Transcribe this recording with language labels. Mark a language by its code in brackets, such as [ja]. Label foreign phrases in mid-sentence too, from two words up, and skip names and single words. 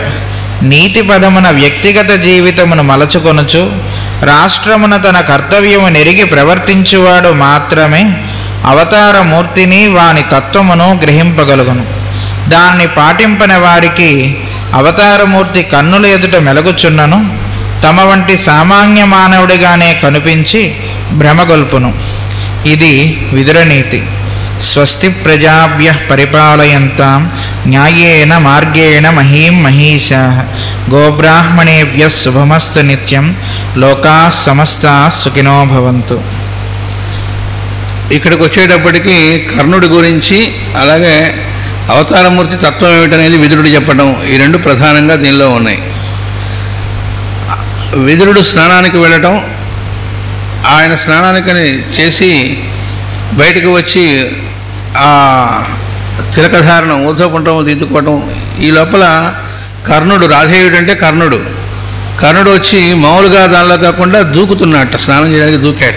[te] నీతి పదమున వ్యక్తిగత జీవితమును మలచుకొనుచు రాష్ట్రమున తన కర్తవ్యము నెరిగి ప్రవర్తించువాడు మాత్రమే అవతారమూర్తిని వాని తత్వమును గ్రహింపగలుగును. దాన్ని పాటింపని వారికి అవతారమూర్తి కన్నుల ఎదుట మెలగుచున్నను తమ వంటి సామాన్య మానవుడిగానే కనిపించి భ్రమగొల్పును. ఇది విదురనీతి. [sa] స్వస్తి ప్రజాభ్యః పరిపాలయంతాం న్యాయేన మార్గేణ మహీం మహీషాః గోబ్రాహ్మణేభ్యః శుభమస్తు నిత్యం లోకాః సమస్తాః సుఖినో భవంతు. [te] ఇక్కడికి వచ్చేటప్పటికి కర్ణుడి గురించి అలాగే అవతారమూర్తి తత్వం ఏమిటనేది విదురుడు చెప్పడం, ఈ రెండు ప్రధానంగా దీనిలో ఉన్నాయి. విదురుడు స్నానానికి వెళ్ళటం, ఆయన స్నానానికని చేసి బయటకు వచ్చి ఆ తిలకధారణం ఊర్ధ్వపుండ్రము దిద్దుకోవటం, ఈ లోపల కర్ణుడు, రాధేయుడు అంటే కర్ణుడు వచ్చి మామూలుగా దానిలో కాకుండా దూకుతున్నట్ట, స్నానం చేయడానికి దూకేట.